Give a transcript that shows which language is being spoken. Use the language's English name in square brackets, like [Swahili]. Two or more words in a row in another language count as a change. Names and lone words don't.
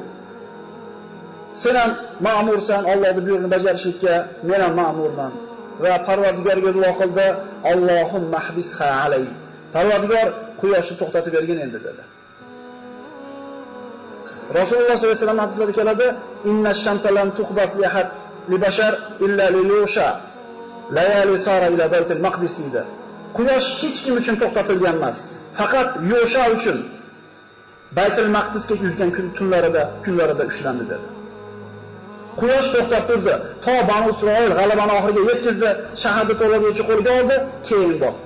[Uzbek] Sen ham ma'mursan, Allohning buyrug'ini bajarishlikka, men ham ma'murman. Va Parvardigorga duo qildi, [Arabic] اللهم احبسها علي. [Uzbek] Parvardigor quyoshni to'xtatib bergin endi dedi. Rasululloh [Arabic] صلى الله عليه وسلم [Uzbek] hadislarda keladi, [Arabic] إن الشمس لم تحبس لأحد لبشر إلا ليوشع. ليالي سار إلى بيت المقدس dedi. [Uzbek] Quyosh hech kim uchun to'xtatilgan emas, faqat Yusha uchun Baytul Maqdisga yurgan kunlarida ushlandi dedi. Quyosh to'xtab turdi, to Banu Isroil g'alabani oxiriga yetkazdi, shaharda to'laligicha qo'lga oldi, keyin botdi.